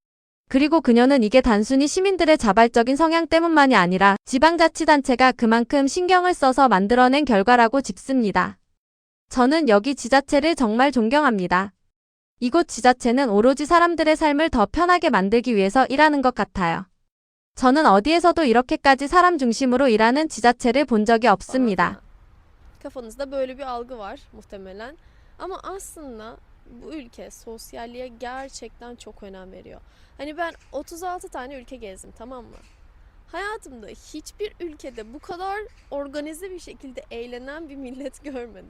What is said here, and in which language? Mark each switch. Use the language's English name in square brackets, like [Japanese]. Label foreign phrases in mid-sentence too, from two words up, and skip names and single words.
[Korean] 그리고 그녀는 이게 단순히 시민들의 자발적인 성향 때문만이 아니라 지방자치단체가 그만큼 신경을 써서 만들어낸 결과라고 짚습니다. 저는 여기 지자체를 정말 존경합니다. 이곳 지자체는 오로지 사람들의 삶을 더 편하게 만들기 위해서 일하는 것 같아요. 저는 어디에서도 이렇게까지 사람 중심으로 일하는 지자체를 본 적이 없습니다. [Turkish] kafanızda böyle bir algı var muhtemelen. Ama aslında bu ülke sosyalliğe gerçekten çok önem veriyor. Hani ben 36 tane ülke gezdim, tamam mı? Hayatımda hiçbir ülkede bu kadar organize bir şekilde eğlenen bir millet görmedim.